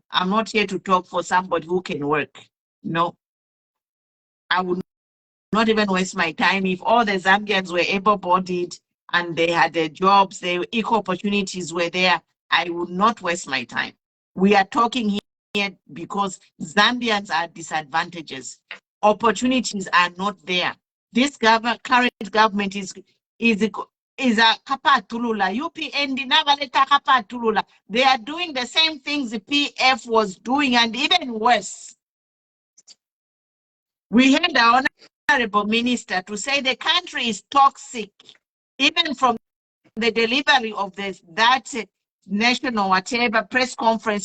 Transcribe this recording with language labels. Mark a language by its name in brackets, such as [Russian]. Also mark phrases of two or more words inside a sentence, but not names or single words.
[English] I'm not here to talk for somebody who can work. No, I would not even waste my time if all the Zambians were able-bodied and they had their jobs, their equal opportunities were there. I would not waste my time. We are talking here because Zambians are disadvantages. Opportunities are not there. This current government is a kapatulula. [Bemba] UPND nagaleta kapatulula. [English] They are doing the same things the PF was doing and even worse. We had our honorable minister to say the country is toxic, even from the delivery of that national whatever press conference.